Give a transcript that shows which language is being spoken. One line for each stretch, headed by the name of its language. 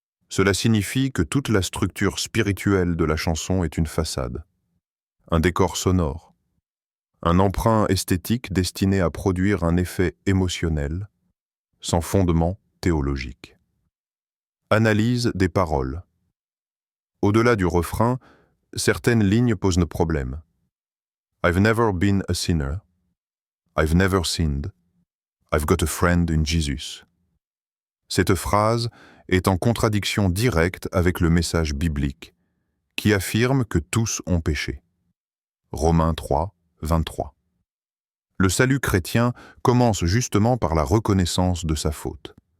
French: Cela signifie que toute la structure spirituelle de la chanson est une façade, un décor sonore, un emprunt esthétique destiné à produire un effet émotionnel, sans fondement théologique. Analyse des paroles. Au-delà du refrain, certaines lignes posent problème.
English: I've never been a sinner. I've never sinned. I've got a friend in Jesus.
French: Cette phrase est en contradiction directe avec le message biblique, qui affirme que tous ont péché. Romains 3, 23. Le salut chrétien commence justement par la reconnaissance de sa faute.